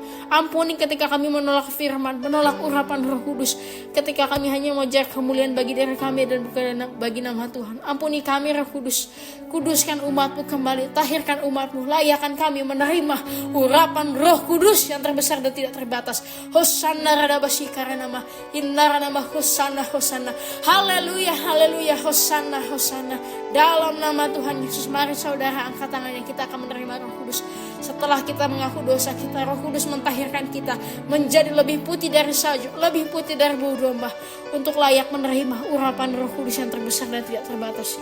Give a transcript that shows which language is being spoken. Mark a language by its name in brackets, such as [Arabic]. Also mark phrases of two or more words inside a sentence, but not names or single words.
[Indonesian] Ampuni ketika kami menolak firman, menolak urapan Roh Kudus, ketika kami hanya mengejar kemuliaan bagi diri kami dan bukan bagi nama Tuhan. Ampuni kami Roh Kudus, kuduskan umat-Mu kembali, tahirkan umat-Mu, layakkan kami menerima urapan Roh Kudus yang terbesar dan tidak terbatas. Hosanna radabasi karanama inna radabah hosanna hosanna. Haleluya haleluya, hosanna hosanna. Dalam nama Tuhan Yesus, mari saudara angkat tangannya, kita akan menerima Roh Kudus. Setelah kita mengaku dosa kita, Roh Kudus mentahirkan kita menjadi lebih putih dari salju, lebih putih dari bulu domba, untuk layak menerima urapan Roh Kudus yang terbesar dan tidak terbatas.